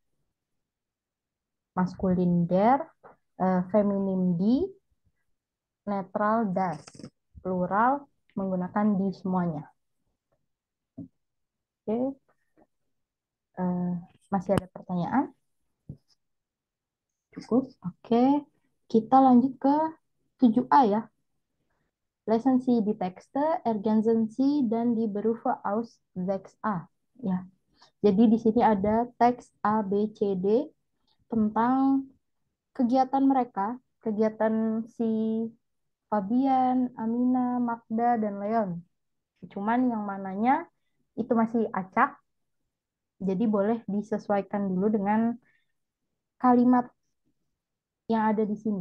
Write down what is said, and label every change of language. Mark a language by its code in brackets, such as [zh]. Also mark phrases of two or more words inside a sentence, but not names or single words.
[id] Maskulin der, feminim di, netral das. Plural menggunakan di semuanya. Oke, eh, masih ada pertanyaan? Cukup. Oke, kita lanjut ke 7A ya. [de] Lesen Sie die Texte, ergänzen Sie dan die Berufe aus 6a. [id] Ya. Jadi di sini ada teks A, B, C, D tentang kegiatan mereka, kegiatan si Fabian, Amina, Magda, dan Leon. Cuman yang mananya itu masih acak, jadi boleh disesuaikan dulu dengan kalimat yang ada di sini.